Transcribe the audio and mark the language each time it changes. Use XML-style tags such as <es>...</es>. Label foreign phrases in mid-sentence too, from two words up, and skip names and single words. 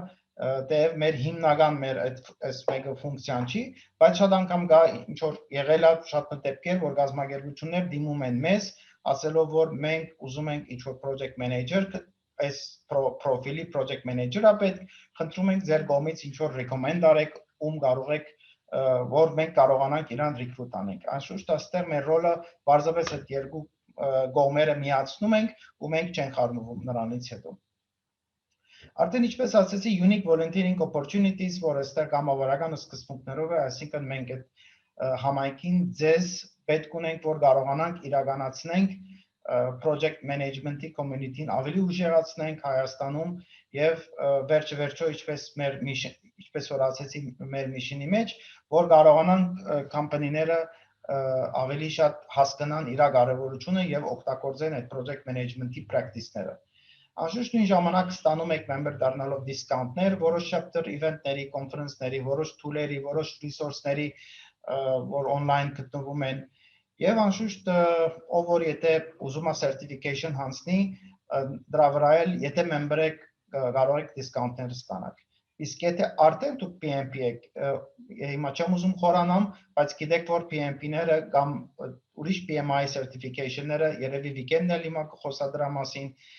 <hy>դեև մեր հիմնական մեր այս մեկը ֆունկցիան չի, բայց շատ անգամ կա ինչ որ եղել է շատ դեպքեր, որ գազագերբություններ դիմում են մեզ, ասելով որ մենք ուզում ենք ինչ որ</hy> <en>project manager,</en> <hy>այս պրոֆիլի</hy> <en>project manager-</en> <hy>ը պետք, խնդրում ենք ձեր կողմից ինչ որ recommend արեք, ում կարող եք, որ մենք կարողանանք իրան recruit անենք։ Անշուշտ այստեղ մեր ռոլը բարձրապես այդ երկու կողմերը միացնում ենք ու մենք չենք խառնվում նրանից հետո։ Արդեն ինչպես ասեցի,</hy> <en>unique volunteering opportunities,</en> <hy>որ այստեղ կամավորական սկզբունքներով է, այսինքն մենք այդ համայնքին ձեզ պետք ունենք, որ կարողանանք իրականացնենք</hy> <en>project management-</en> <hy>ի community-ին ավելի ուժեղացնենք Հայաստանում եւ վերջը ինչպես որ ասեցի մեր mission-ի մեջ, որ կարողանանք company-ները ավելի շատ հասկանան իր կարևորությունը եւ օգտագործեն այդ</hy> <en>project management-</en> <hy>ի practice-ները։ Անշուշտ նույն ժամանակ ստանում եք member դառնալով discount-ներ, որոշ</hy> <en>chapter event-</en> <hy>ների, conference-ների, որոշ tool-երի, որոշ resource-ների, որ online գտնվում են, եւ անշուշտ ով որ եթե ուզում է certification հանձնի, դրա վրա էլ եթե member եք, կարող եք discount-ներ ստանալ։ Իսկ եթե արդեն դուք PMP եք, հիմա չեմ ուզում խորանամ, բայց գիտեք որ PMP-ները կամ ուրիշ PMI certification-ները երևի weekend-ն էլ հիմա խոսա դրա մասին,</hy>